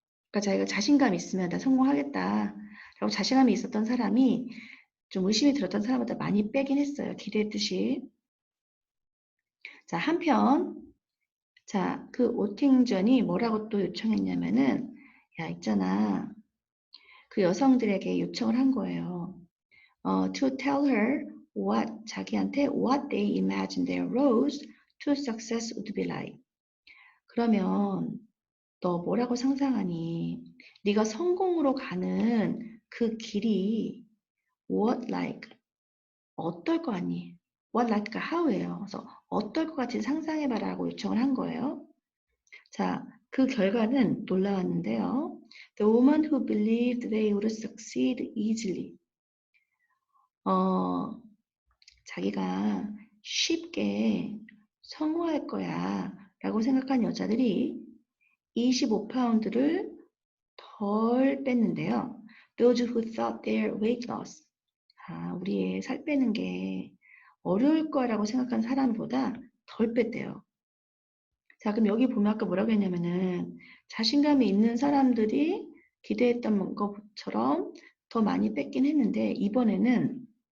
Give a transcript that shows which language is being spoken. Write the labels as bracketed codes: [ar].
[ko] 그러니까 자기가 자신감이 있으면 나 성공하겠다 라고 자신감이 있었던 사람이 좀 의심이 들었던 사람보다 많이 빼긴 했어요. 기대했듯이. 자, 한편 자, 그 오팅전이 뭐라고 또 요청했냐면은 야, 있잖아. 그 여성들에게 요청을 한 거예요. [en] To tell her what [ko] 자기한테 [en] what they imagine their roads to success would be like. [ko] 그러면 너 뭐라고 상상하니? 네가 성공으로 가는 그 길이 [en] what like [ko] 어떨 거 아니? what like가 how예요. 그래서 어떨 것 같이 상상해봐라고 요청을 한 거예요. 자, 그 결과는 놀라웠는데요. [en] The woman who believed they would succeed easily. [ko] 자기가 쉽게 성공할 거야 라고 생각한 여자들이 25파운드를 덜 뺐는데요. [en] Those who thought their weight loss. [ko] 우리의 살 빼는 게 어려울 거라고 생각한 사람보다 덜 뺐대요. 자, 그럼 여기 보면 아까 뭐라고 했냐면은 자신감이 있는 사람들이 기대했던 것처럼 더 많이 뺐긴 했는데 이번에는